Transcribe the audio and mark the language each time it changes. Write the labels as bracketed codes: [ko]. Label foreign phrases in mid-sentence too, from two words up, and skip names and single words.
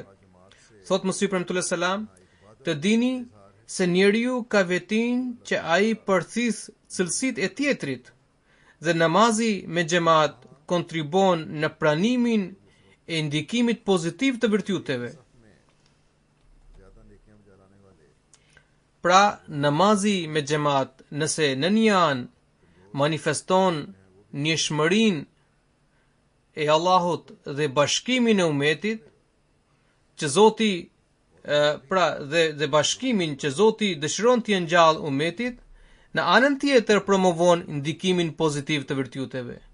[sq] Thot Mesiu premtuar selam, të dini se njeriu ka vetin që ai përthith cilësitë e tjetrit dhe namazi me xhamat kontribon në pranimin e ndikimit pozitiv të virtyuteve. [ur] زیادہ نیکیاں جلانے والے [sq] Pra, namazi me xhamat nëse në një anë manifeston njëshmërinë e Allahut dhe bashkimin e umetit, që Zoti dhe bashkimin që Zoti dëshiron të ngjall umetit, në anën tjetër promovon ndikimin pozitiv të virtyuteve.